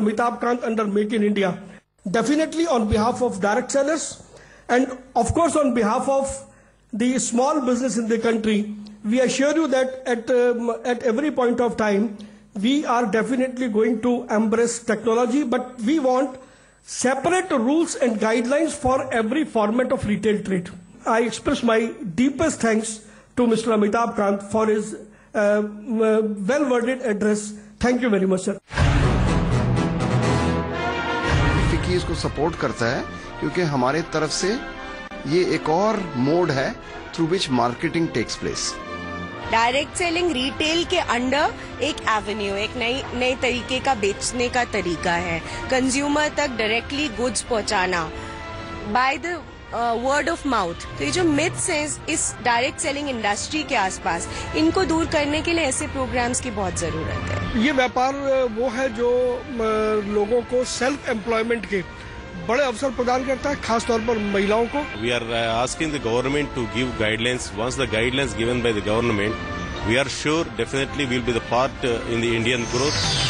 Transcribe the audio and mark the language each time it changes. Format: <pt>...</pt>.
<en>Amitabh Kant under Make in India. Definitely on behalf of direct sellers, and of course on behalf of the small business in the country, we assure you that at every point of time, we are definitely going to embrace technology, but we want separate rules and guidelines for every format of retail trade. I express my deepest thanks to Mr. Amitabh Kant for his well-worded address. Thank you very much, sir.</en> <hi>FICCI इसको support करता है क्योंकि हमारे तरफ से ये एक और मोड है</hi> <en>Through which marketing takes place.</en> <hi>Direct selling retail के अंडर एक एवेन्यू, एक नई तरीके का बेचने का तरीका है. कंज्यूमर तक डायरेक्टली गुड्स पहुंचाना</hi> <en>By the word of mouth.</en> <hi>तो ये जो मिथ्स हैं इस डायरेक्ट सेलिंग इंडस्ट्री के आसपास, इनको दूर करने के लिए ऐसे प्रोग्राम्स की बहुत जरूरत है. ये व्यापार वो है जो लोगों को सेल्फ एम्प्लॉयमेंट के बड़े अवसर प्रदान करता है, खास तौर पर महिलाओं को.</hi> <en>We are asking the government to give guidelines. Once the guidelines given by the government, we are sure definitely will be the part in the Indian growth.</en>